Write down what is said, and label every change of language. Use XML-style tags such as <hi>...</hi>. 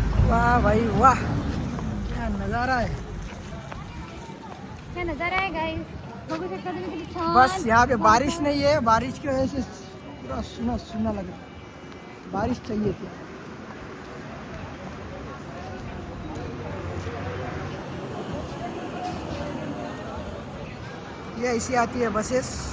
<hi>वाह भाई वाह, क्या नज़ारा है. क्या नजारा</hi> <mr>आहे गाईस, बघू शकता तुम्ही किती छान.</mr> <hi>बस यहाँ पे बारिश नहीं है, बारिश की वजह से पूरा सुना सुना लग रहा है. बारिश चाहिए थी. ये ऐसी आती है बसेस.</hi>